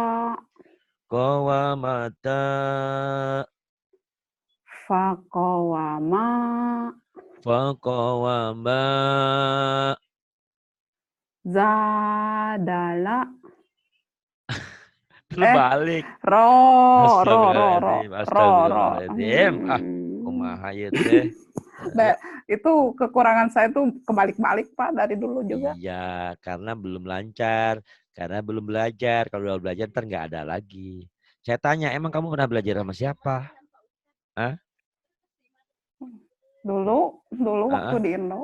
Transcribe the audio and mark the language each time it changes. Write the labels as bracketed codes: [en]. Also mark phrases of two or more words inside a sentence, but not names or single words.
[ar] Qawamata. Faqawama. Faqawama. Zadala. [id] Terbalik. [ar] Ro. Astagfirullahaladzim. [su] Kumaha ieu teh. [id] Itu kekurangan saya tuh kebalik-balik Pak dari dulu juga. Iya, karena belum lancar, karena belum belajar. Kalau udah belajar ntar nggak ada lagi. Saya tanya, emang kamu pernah belajar sama siapa? Hah? Dulu waktu di Indo.